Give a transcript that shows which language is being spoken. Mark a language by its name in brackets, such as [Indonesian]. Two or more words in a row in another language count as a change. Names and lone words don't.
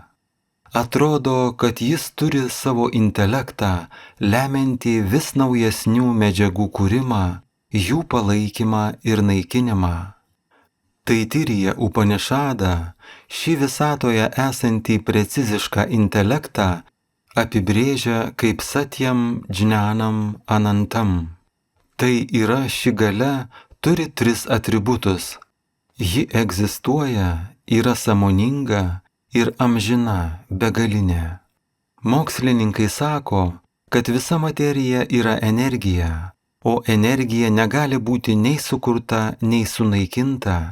[Lithuanian] Atrodo, kad jis turi savo intelektą, lemiantį vis naujesnių medžiagų kūrimą, jų palaikymą ir naikinimą. Taitirija Upanišada šį visatoje esantį precizišką intelektą apibrėžia kaip [Sanskrit] सत्यं ज्ञानम् अनन्तम्. [Lithuanian] Tai yra ši galia turi 3 atributus. Ji egzistuoja, yra sąmoninga ir amžina, begalinė. Mokslininkai sako, kad visa materija yra energija, o energija negali būti nei sukurta, nei sunaikinta.